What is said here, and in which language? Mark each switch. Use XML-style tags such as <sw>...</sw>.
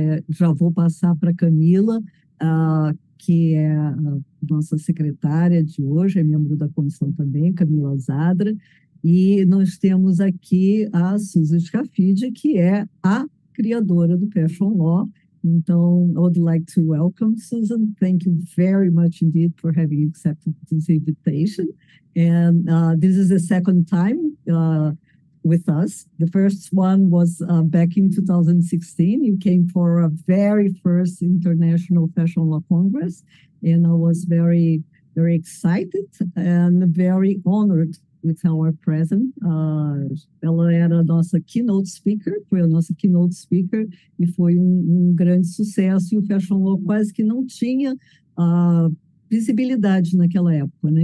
<pt>Já vou passar para a Camila, que é a nossa secretária de hoje, é membro da comissão também, Camila Zadra, e nós temos aqui a Susan Scafidi, que é a criadora do Fashion Law.</pt> <en>Então, I would like to welcome Susan. Thank you very much indeed for having accepted this invitation. And this is the second time with us. The first one was back in 2016. You came for a very first International Fashion Law Congress, and I was very, very excited and very honored with our present.</en> <pt>Ela era a nossa keynote speaker, foi a nossa keynote speaker, e foi grande sucesso, e o Fashion Law quase que não tinha visibilidade naquela época, né?</pt>